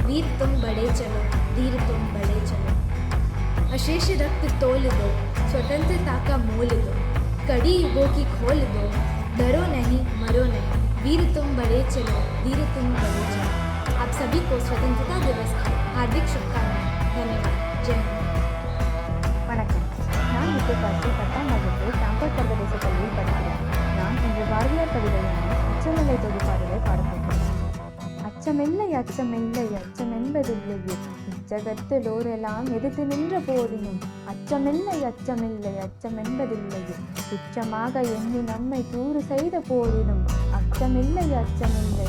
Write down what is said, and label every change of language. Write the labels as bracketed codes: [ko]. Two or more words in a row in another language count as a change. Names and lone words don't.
[hi] वीर तुम बड़े चलो, धीर तुम बड़े चलो, अशेष रक्त तोल दो, स्वतंत्रता का मोल दो, कड़ी युगों की खोल दो, डरो नहीं मरो नहीं। वीर तुम बड़े चलो, धीर तुम बड़े चलो। आप सभी को स्वतंत्रता दिवस की हार्दिक शुभकामनाएं। धन्यवाद। जय हिंद। [ta] வணக்கம். நான் விஜயகாசி 10ஆம் வகுப்பு சாம்பல் சர்வதேச பள்ளியில் படிக்கிறேன். நான் இன்று பாரதியார் கவிதையான அச்சமில்லை தொகுப்பாடலை பாடப்போகிறேன். அச்சமில்லை அச்சமில்லை அச்சமென்பதில்லையே, இச்சகத்திலோரெல்லாம் எதிர்த்து நின்ற போதினும் அச்சமில்லை அச்சமில்லை அச்சமென்பதில்லையே, துச்சமாக எண்ணி நம்மை தூறு செய்த போதினும் அச்சமில்லை அச்சமில்லை